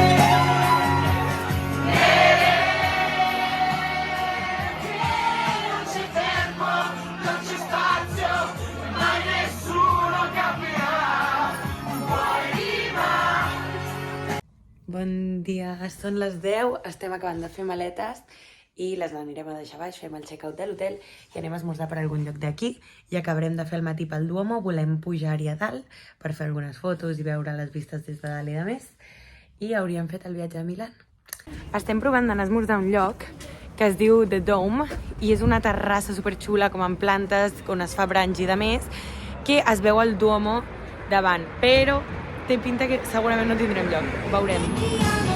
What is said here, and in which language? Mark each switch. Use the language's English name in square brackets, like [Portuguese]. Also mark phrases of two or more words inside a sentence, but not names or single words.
[Italian] Non c'è tempo, non c'è spazio, mai nessuno capirà, poi rimane. [Catalan] Bon dia, són les 10, estem acabant de fer maletes i les anirem a deixar baix, fem el check-out de l'hotel i anem a esmorzar per algun lloc d'aquí i acabarem de fer el matí pel Duomo, volem pujar-hi a dalt per fer algunes fotos i veure les vistes des de dalt i de més, i hauríem fet el viatge a Milán. Estem provant d'anar a esmorzar a un lloc que es diu The Dome i és una terrassa superxula com amb plantes on es fa brunch i de més, que es veu el Duomo davant, però té pinta que segurament no tindrem lloc, veurem.